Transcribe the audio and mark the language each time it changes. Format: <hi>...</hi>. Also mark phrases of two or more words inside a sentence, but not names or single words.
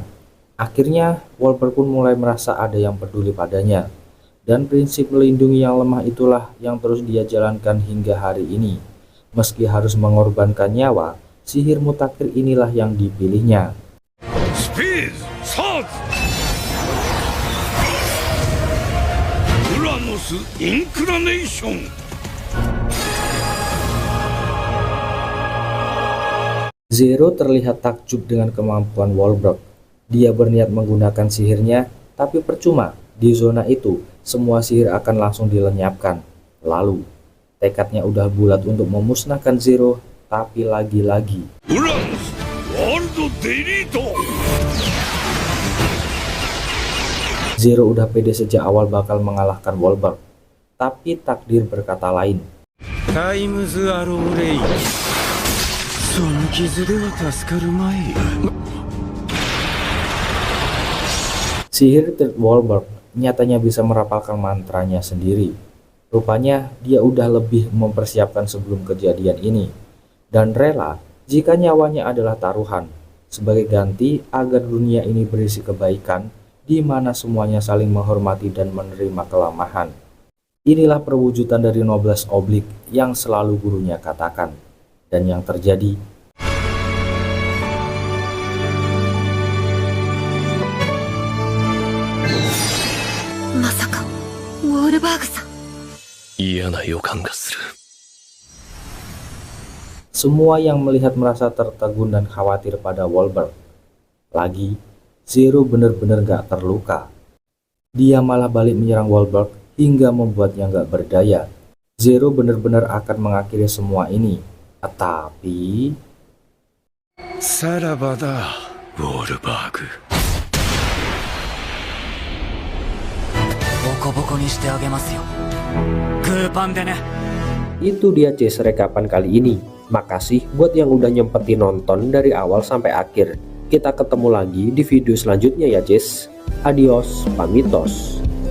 <id>Akhirnya Wolberg pun mulai merasa ada yang peduli padanya, dan prinsip melindungi yang lemah itulah yang terus dia jalankan hingga hari ini. Meski harus mengorbankan nyawa, sihir mutakhir inilah yang dipilihnya.</id> <ja>スペーズサーズウラノスインクラネーション</ja> <id>Zero terlihat takjub dengan kemampuan Wolberg. Dia berniat menggunakan sihirnya, tapi percuma. Di zona itu, semua sihir akan langsung dilenyapkan. Lalu, tekadnya udah bulat untuk memusnahkan Zero, tapi lagi-lagi</id> <ja>ウラノスワールドデリート</ja> <id>Zero udah pede sejak awal bakal mengalahkan Wolberg. Tapi takdir berkata lain.</id> <ja>タイムズアローレイその傷では助かるまい</ja> <id>Sihir trik Wolberg nyatanya bisa merapalkan mantranya sendiri. Rupanya dia udah lebih mempersiapkan sebelum kejadian ini, dan rela jika nyawanya adalah taruhan sebagai ganti agar dunia ini berisi kebaikan, di mana semuanya saling menghormati dan menerima kelemahan. Inilah perwujudan dari</id> <fr>noblesse oblique</fr> <id>yang selalu gurunya katakan, dan yang terjadi.</id> <ja>Masaka,</ja> <id>Wolberg-san.</id> <ja>嫌な予感がする</ja> <id>Semua yang melihat merasa tertegun dan khawatir pada Wolberg. Lagi, Zero benar-benar gak terluka. Dia malah balik menyerang Wolberg hingga membuatnya gak berdaya. Zero benar-benar akan mengakhiri semua ini. Tapi</id> <ja>さらばだウォールバーグボコボコにしてあげますよグーパンでね</ja> <id>Itu dia Cis rekapan kali ini. Makasih buat yang udah nyempetin nonton dari awal sampai akhir. Kita ketemu lagi di video selanjutnya ya Cis.</id> <es>Adios, pamitos.</es>